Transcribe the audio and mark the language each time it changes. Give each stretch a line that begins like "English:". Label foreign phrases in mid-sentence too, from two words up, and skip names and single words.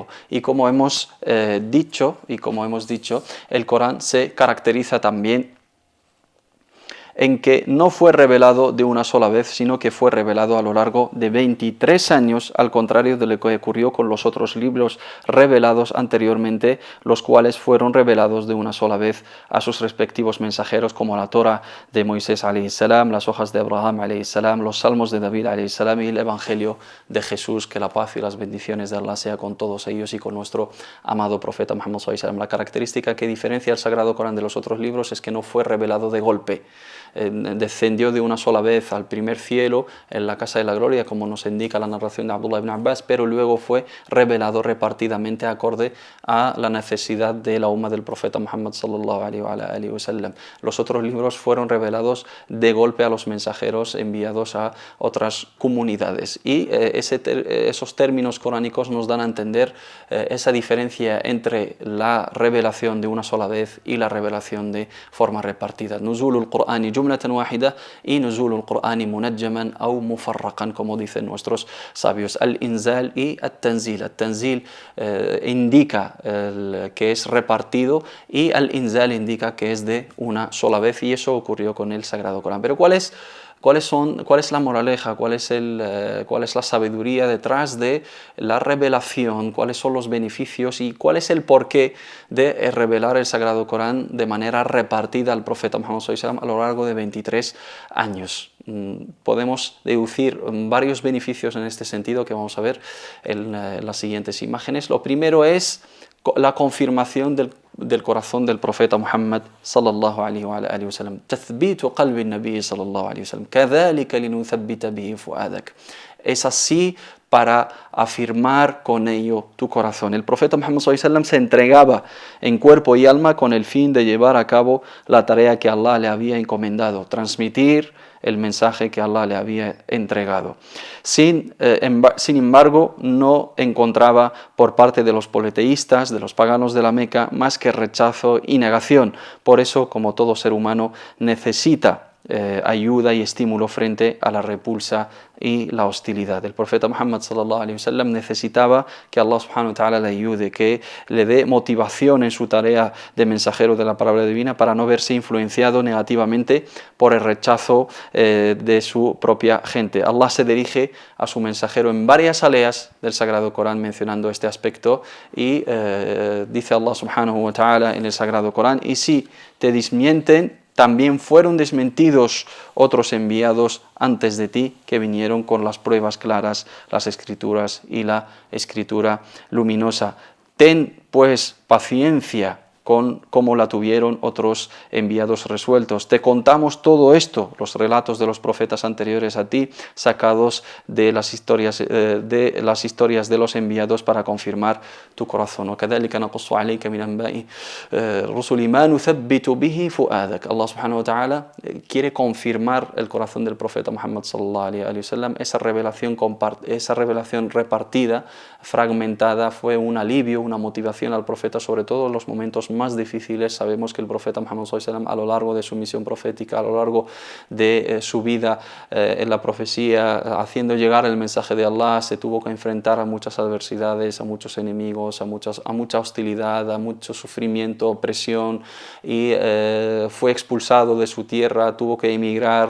Spanish: Y como hemos dicho, el Corán se caracteriza también en que no fue revelado de una sola vez, sino que fue revelado a lo largo de 23 años, al contrario de lo que ocurrió con los otros libros revelados anteriormente, los cuales fueron revelados de una sola vez a sus respectivos mensajeros, como la Torá de Moisés
Arabic: عليه السلام,
Spanish: las hojas de Abraham
Arabic: عليه السلام,
Spanish: los salmos de David
Arabic: عليه السلام
Spanish: y el Evangelio de Jesús. Que la paz y las bendiciones de Allah sea con todos ellos y con nuestro amado profeta Muhammad
Arabic: صلى الله عليه وسلم.
Spanish: La característica que diferencia el Sagrado Corán de los otros libros es que no fue revelado de golpe. descendió de una sola vez al primer cielo en la Casa de la Gloria, como nos indica la narración de Abdullah ibn Abbas, pero luego fue revelado repartidamente acorde a la necesidad de la umma del profeta Muhammad
Arabic: صلى الله عليه وسلم.
Spanish: Los otros libros fueron revelados de golpe a los mensajeros enviados a otras comunidades, y esos términos coránicos nos dan a entender esa diferencia entre la revelación de una sola vez y la revelación de forma repartida.
Arabic: نزول القرآن جملة واحدة y نزول القرآن منجما o mufarraqan,
Spanish: como dicen nuestros sabios.
Arabic: Al-inzal y al-tanzil.
Spanish: Al-tanzil indica que es repartido, y al-inzal indica que es de una sola vez, y eso ocurrió con el Sagrado Corán. Pero ¿cuál es la moraleja, cuál es la sabiduría detrás de la revelación, cuáles son los beneficios y cuál es el porqué de revelar el Sagrado Corán de manera repartida al profeta Muhammad
Arabic: صلى الله عليه وسلم
Spanish: a lo largo de 23 años? Podemos deducir varios beneficios en este sentido que vamos a ver en las siguientes imágenes. Lo primero es la confirmación del corazón del profeta Muhammad
Arabic: صلى الله عليه وسلم. تثبيت قلب النبي صلى الله عليه وسلم. كذلك لنثبت به فؤادك.
Spanish: Es así para afirmar con ello tu corazón. El profeta Muhammad
Arabic: صلى الله عليه وسلم
Spanish: se entregaba en cuerpo y alma con el fin de llevar a cabo la tarea que Allah le había encomendado, transmitir el mensaje que Allah le había entregado. Sin embargo, no encontraba por parte de los politeístas, de los paganos de la Meca, más que rechazo y negación. Por eso, como todo ser humano, necesita ayuda y estímulo frente a la repulsa y la hostilidad. El profeta Muhammad
Arabic: صلى الله عليه وسلم
Spanish: necesitaba que Allah
Arabic: سبحانه وتعالى
Spanish: le ayude, que le dé motivación en su tarea de mensajero de la palabra divina para no verse influenciado negativamente por el rechazo de su propia gente. Allah se dirige a su mensajero en varias aleas del Sagrado Corán mencionando este aspecto, y dice Allah
Arabic: سبحانه وتعالى
Spanish: en el Sagrado Corán: y si te desmienten, también fueron desmentidos otros enviados antes de ti que vinieron con las pruebas claras, las escrituras y la escritura luminosa. Ten pues paciencia como la tuvieron otros enviados resueltos. Te contamos todo esto, los relatos de los profetas anteriores a ti, sacados de las historias de los enviados para confirmar tu corazón.
Arabic: وَكَذَلِكَ نَقُصُّ عَلَيْكَ مِنْ أَنْبَاءِ رُسُلِ مَا نُثَبِّتُ بِهِ فُؤَادَكَ.
Spanish: Allah
Arabic: سبحانه وتعالى
Spanish: quiere confirmar el corazón del profeta Muhammad
Arabic: صلى الله عليه وسلم.
Spanish: Esa revelación repartida, fragmentada, fue un alivio, una motivación al profeta, sobre todo en los momentos más difíciles. Sabemos que el profeta Muhammad
Arabic: صلى الله عليه وسلم,
Spanish: a lo largo de su misión profética, a lo largo de su vida en la profecía, haciendo llegar el mensaje de Allah, se tuvo que enfrentar a muchas adversidades, a muchos enemigos, a mucha hostilidad, a mucho sufrimiento, opresión, y fue expulsado de su tierra, tuvo que emigrar.